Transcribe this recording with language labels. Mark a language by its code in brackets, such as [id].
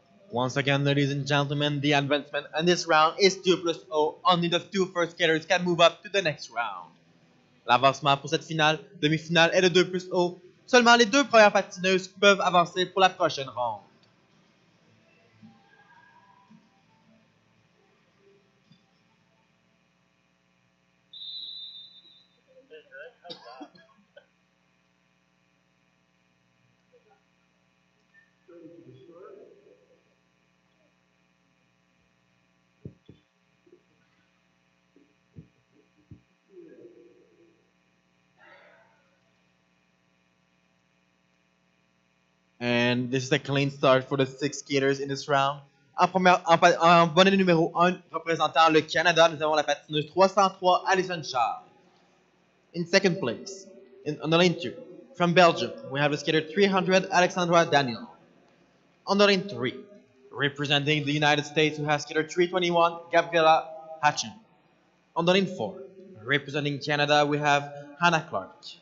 [en] Once again, ladies and gentlemen, the advancement in this round is 2+0. Only the 2 first skaters can move up to the next round. [fr] L'avancement pour cette finale, demi-finale est de 2+0. Seulement les 2 premières patineuses peuvent avancer pour la prochaine ronde. [en] And this is a clean start for the 6 skaters in this round. [fr] En bonnet numéro 1, représentant le Canada, nous avons la patineuse 303, Alison Charles. [en] In second place, on the lane 2, from Belgium, we have the skater 300, Alexandra Daniel. On the lane 3, representing the United States, we have skater 321, Gabriela Hatchen. On the lane 4, representing Canada, we have Hannah Clark.